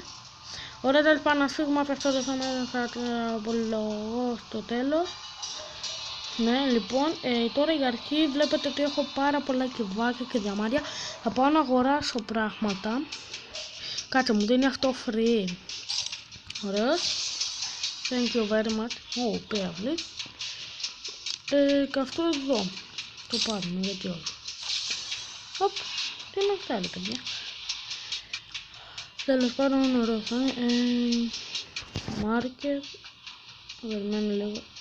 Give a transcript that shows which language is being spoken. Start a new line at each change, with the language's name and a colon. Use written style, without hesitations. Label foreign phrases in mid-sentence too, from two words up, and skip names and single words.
Greek: Ωραία, τέλος πάντων να φύγουμε από αυτό το θέμα, θα το απολογώ στο τέλος. Ναι, λοιπόν, τώρα για αρχή βλέπετε ότι έχω πάρα πολλά κυβάκια και διαμάντια. Θα πάω να αγοράσω πράγματα. Κάτσε, μου δίνει αυτό free. Ωραίος.
English: Thank you very much.
Greek: Πέραυλη. Και αυτό εδώ. Το πάρουμε, γιατί όχι. Οπ, τι είναι αυτά ρε παιδιά. Τέλος πάντων, ωραίο θα είναι. Market. Περιμένω λίγο.